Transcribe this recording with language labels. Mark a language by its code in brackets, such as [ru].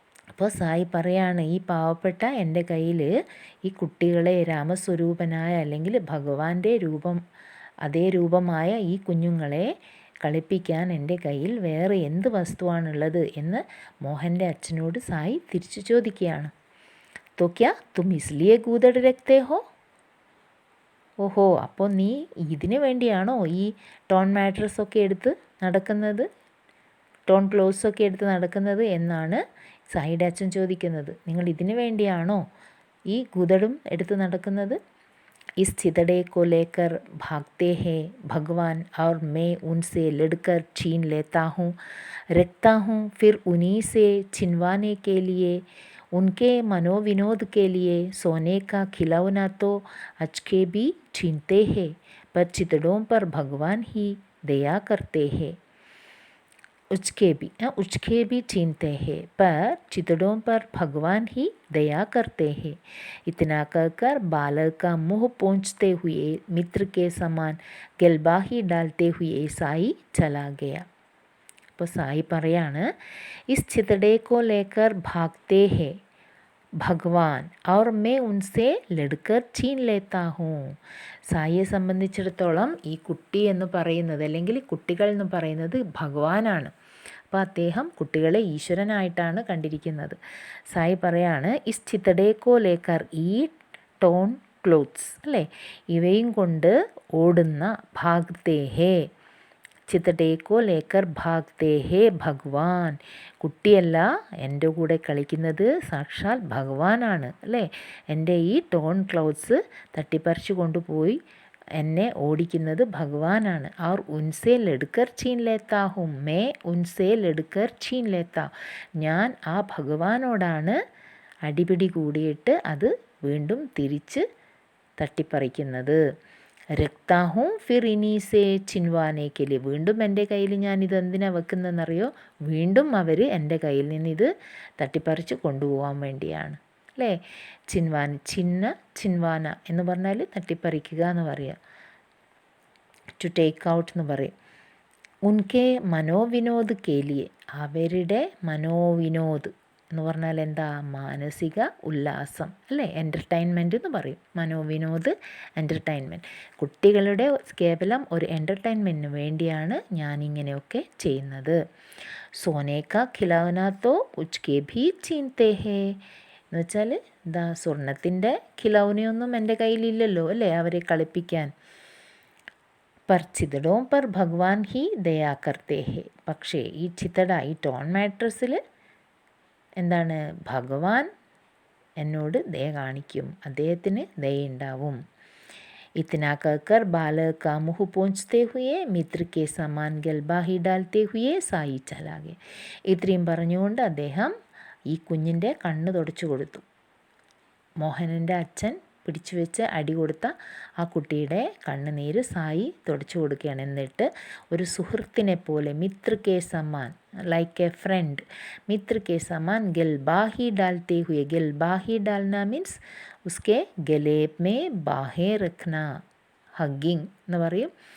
[ml] അപ്പോൾ സായി പറയാണ്, ഈ പാവപ്പെട്ട എൻ്റെ കയ്യിൽ ഈ കുട്ടികളെ രാമസ്വരൂപനായ അല്ലെങ്കിൽ ഭഗവാന്റെ അതേ രൂപമായ ഈ കുഞ്ഞുങ്ങളെ കളിപ്പിക്കാൻ എൻ്റെ കയ്യിൽ വേറെ എന്ത് വസ്തുവാണുള്ളത് എന്ന് മോഹൻ്റെ അച്ഛനോട് സായി തിരിച്ചു ചോദിക്കുകയാണ്. [hi] तो क्या तुम इसलिए गूदड़ रखते हो? [ml] ഓഹോ, അപ്പോൾ നീ ഇതിന് വേണ്ടിയാണോ ഈ ടോൺ മാട്രസൊക്കെ എടുത്ത് നടക്കുന്നത്, ടോൺ ക്ലോത്ത്സൊക്കെ എടുത്ത് നടക്കുന്നത് എന്നാണ് സായിയുടെ അച്ഛൻ ചോദിക്കുന്നത്. നിങ്ങൾ ഇതിന് വേണ്ടിയാണോ ഈ ഗുദടും എടുത്ത് നടക്കുന്നത്? [hi] इस चितड़े को लेकर भागते हैं भगवान और मैं उनसे लड़कर छीन लेता हूँ, रखता हूँ, फिर उन्हीं से छिनवाने के लिए, उनके मनोविनोद के लिए सोने का खिलौना तो अचके भी छीनते हैं, पर चितड़ों पर भगवान ही दया करते हैं. उचके भी छीनते हैं, पर चितड़ों पर भगवान ही दया करते हैं. इतना कहकर बालक का मुँह पोंछते हुए मित्र के समान गलबाही डालते हुए साई चला गया. [ml] അപ്പോൾ സായി പറയാണ്, [hi] इस चितड़े को लेकर भागते हैं ഭഗവാൻ और मैं उनसे लड़कर छीन लेता हूँ. [ml] സായിയെ സംബന്ധിച്ചിടത്തോളം ഈ കുട്ടി എന്ന് പറയുന്നത്, അല്ലെങ്കിൽ കുട്ടികൾ എന്ന് പറയുന്നത് ഭഗവാനാണ്. അപ്പോൾ അദ്ദേഹം കുട്ടികളെ ഈശ്വരനായിട്ടാണ് കണ്ടിരിക്കുന്നത്. സായി പറയാണ്, [hi] ഇസ് ചിത്തടേക്കോ ലേക്കർ, [ml] ഈ ടോൺ ക്ലോത്ത്സ്, അല്ലേ, ഇവയും കൊണ്ട് ഓടുന്ന, ഭാഗത്തെ ഹേ, [hi] ചിത്തടേക്കോ ലേക്കർ ഭാഗത്തെ ഹേ [ml] ഭഗവാൻ, കുട്ടിയല്ല എൻ്റെ കൂടെ കളിക്കുന്നത് സാക്ഷാൽ ഭഗവാനാണ്, അല്ലേ, എൻ്റെ ഈ ടോൺ ക്ലോത്ത്സ് തട്ടിപ്പറിച്ചു കൊണ്ടുപോയി എന്നെ ഓടിക്കുന്നത് ഭഗവാനാണ്. [hi] और उनसे लड़कर छीन लेता हूँ, मैं उनसे लड़कर छीन लेता, [ml] ഞാൻ ആ ഭഗവാനോടാണ് അടിപിടി കൂടിയിട്ട് അത് വീണ്ടും തിരിച്ച് തട്ടിപ്പറിക്കുന്നത്. [hi] രക്താഹും ഫിർ ഇനീസെ ചിൻവാനേക്കല്, [ml] വീണ്ടും എൻ്റെ കയ്യിൽ ഞാൻ ഇതെന്തിനാണ് വെക്കുന്നതെന്നറിയോ? വീണ്ടും അവർ എൻ്റെ കയ്യിൽ നിന്ന് ഇത് തട്ടിപ്പറിച്ച് കൊണ്ടുപോകാൻ വേണ്ടിയാണ്, അല്ലേ. ചിൻവാന എന്ന് പറഞ്ഞാൽ തട്ടിപ്പറിക്കുക എന്ന് പറയാം, [en] to take out [ml] എന്ന് പറയും. [hi] ഉൻകെ മനോവിനോദ് കേലിയെ, [ml] അവരുടെ മനോവിനോദ് എന്ന് പറഞ്ഞാൽ എന്താ? മാനസിക ഉല്ലാസം, അല്ലേ, എൻ്റർടൈൻമെൻറ്റ് എന്ന് പറയും. മനോവിനോദ്, എൻ്റർടൈൻമെൻറ്റ്, കുട്ടികളുടെ കേവലം ഒരു എൻ്റർടൈൻമെൻറ്റിന് വേണ്ടിയാണ് ഞാനിങ്ങനെയൊക്കെ ചെയ്യുന്നത്. [hi] സോനേക്ക ഖിലൗനാത്തോ ഉച്കെ ഭീ ചീൻതേ ഹേ, [ml] എന്ന് വെച്ചാൽ എന്താ, സ്വർണത്തിൻ്റെ ഖിലൗനയൊന്നും എൻ്റെ കയ്യിലില്ലല്ലോ, അല്ലേ, അവരെ കളിപ്പിക്കാൻ. [hi] पर चितड़ों पर भगवान ही दया करते हैं, [ml] പക്ഷേ ഈ ചിത്തട, ഈ ടോൺ മാട്രസിൽ എന്താണ്, ഭഗവാൻ എന്നോട് ദയ കാണിക്കും, അദ്ദേഹത്തിന് ദയുണ്ടാവും. [hi] इतना कहकर बालक का मुँह पोंछते हुए मित्र के समान गलबाही डालते हुए साई चला गया. [ml] ഇത്രയും പറഞ്ഞുകൊണ്ട് അദ്ദേഹം ഈ കുഞ്ഞിൻ്റെ കണ്ണ് തുടച്ചു കൊടുത്തു. മോഹനൻ്റെ അച്ഛൻ പിടിച്ചു വെച്ച് അടി കൊടുത്ത ആ കുട്ടിയുടെ കണ്ണുനീര് സായി തുടച്ചു കൊടുക്കുകയാണ്. എന്നിട്ട് ഒരു സുഹൃത്തിനെ പോലെ [hi] Mitra K Zaman, [en] like a friend, [hi] Mitra K Zaman ഗൽബാഹി ഡാൽത്തെ ഹുയെ, ഗൽബാഹി ഡാൽന [ml] means [hi] ഉസ്കെ Gale may ബാഹേ രഖ്ന, [ml] hugging എന്ന് പറയും.